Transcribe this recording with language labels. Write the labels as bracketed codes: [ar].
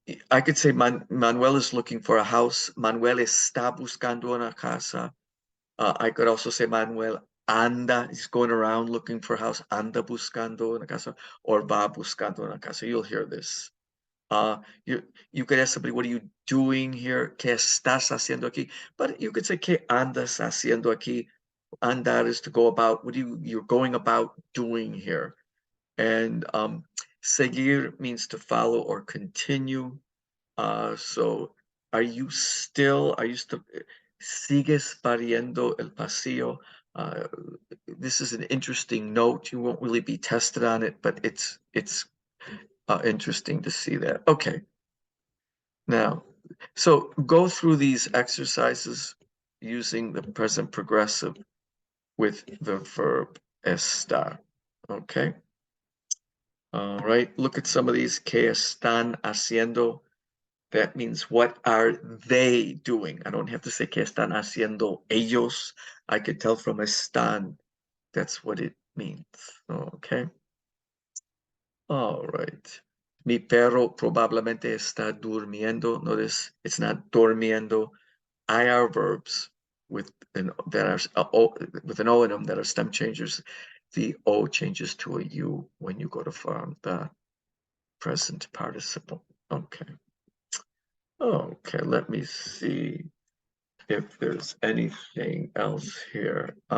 [en] I could say Manuel is looking for a house. [es] Manuel está buscando una casa. [en] I could also say Manuel anda, he's going around looking for a house, [es] anda buscando una casa, [en] or [es] va buscando una casa. [en] You'll hear this. You could ask somebody, what are you doing here? [es] ¿Qué estás haciendo aquí? [en] But you could say, [es] ¿qué andas haciendo aquí? [en] Andar is to go about. What you're going about doing here? And seguir means to follow or continue. So are you still [es] sigues pariendo el pasillo? [en] This is an interesting note. You won't really be tested on it, but it's interesting to see that. Okay. Now, so go through these exercises using the present progressive with the verb estar. Okay. All right. Look at some of these. [es] ¿Qué están haciendo? [en] That means what are they doing? I don't have to say [es] ¿qué están haciendo ellos? [en] I could tell from están. That's what it means. Okay. All right. [es] Mi perro probablemente está durmiendo. [en] Notice it's not durmiendo. IR verbs with an with an O in them that are stem changers. The O changes to a U when you go to form the present participle. Okay. Okay, let me see if there's anything else here.